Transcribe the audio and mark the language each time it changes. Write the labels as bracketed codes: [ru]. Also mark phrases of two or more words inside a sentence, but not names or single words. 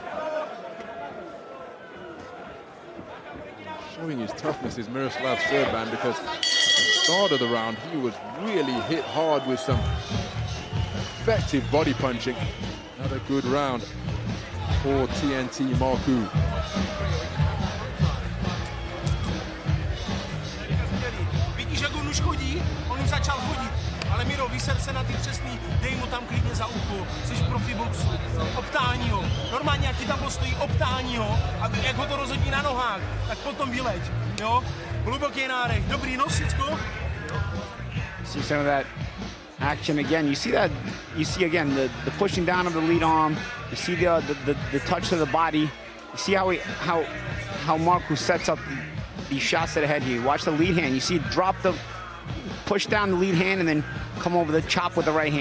[en] Showing his toughness is Miroslav Serban, because at the start of the round he was really hit hard with some effective body punching. Another good round for TNT Marku. [cs] Vidíš, jak on už chodí? On už začal chodit. Ale Miro, vyser se na ty přesný, dej mu tam klidně za ucho, jsi v profiboxu, obtáhni ho. Normálně, jak ti tam postojí, obtáhni ho, a jak ho to rozhodí na nohách, tak potom vyleď, jo? Hluboký nádech, dobrý nosicko. [en] See some of that action again. You see that? You see again the pushing down of the lead arm. You see the touch to the body. You see how Marku sets up these shots to the head here. Watch the lead hand. You see push down the lead hand and then come over the chop with the right hand.